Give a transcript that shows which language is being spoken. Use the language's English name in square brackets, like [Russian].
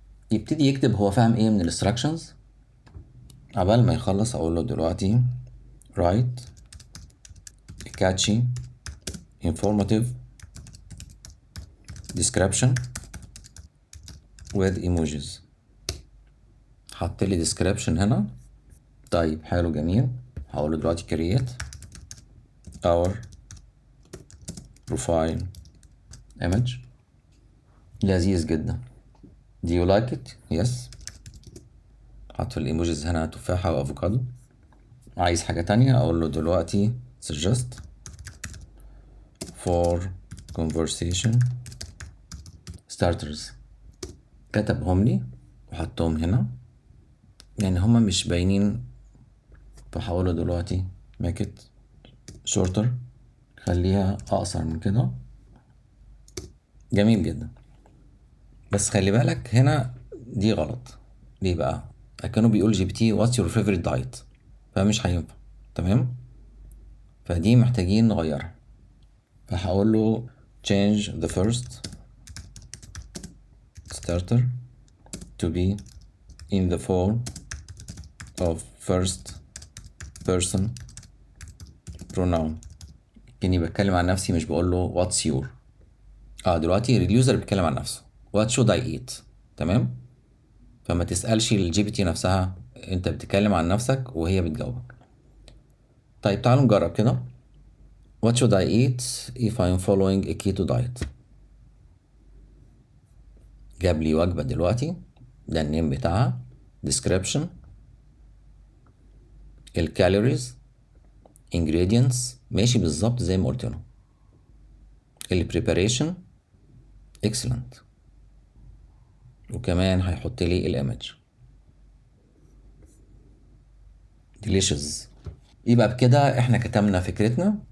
[Arabic] يبتدي يكتب هو فاهم ايه من الانستراكشنز. قبل ما يخلص اقول له دلوقتي [English] write catchy informative description with emojis. [Arabic] حط لي description هنا. طيب حلو جميل. هقول له دلوقتي [English] create our profile image. [Arabic] لذيذ جدا. [English] Do you like it? Yes. [Arabic] حط في الايموجيز هنا تفاحة وافوكادو. عايز حاجة تانية اقول له دلوقتي [English] suggest for conversation starters. [Arabic] كتبهم لي وحطهم هنا، يعني هما مش باينين، فهقول له دلوقتي [English] make it shorter، [Arabic] خليها اقصر من كده. جميل جدا. بس خلي بالك هنا دي غلط. ليه بقى؟ كانوا بيقول جي بي تي [English] what's your favorite diet، [Arabic] فمش هينفع. تمام، فدي محتاجين نغيرها. فهقول له [English] change the first starter to be in the form of first person pronoun. [Arabic] كأني بتكلم عن نفسي، مش بقول له [English] what's your. [Arabic] دلوقتي اليوزر بيتكلم عن نفسه [English] what should I eat. [Arabic] تمام، فما تسألش الجي بي تي نفسها، انت بتتكلم عن نفسك وهي بتجاوبك. طيب تعالوا نجرب كده. [English] what should I eat if I'm following a keto diet. [Arabic] جاب لي وجبة دلوقتي، ده النيم بتاعها، description، الكالوريز، ingredients ماشي بالظبط زي ما قلت له، البريباريشن excellent، وكمان هيحط لي الايمج delicious. يبقى بكده احنا كتبنا فكرتنا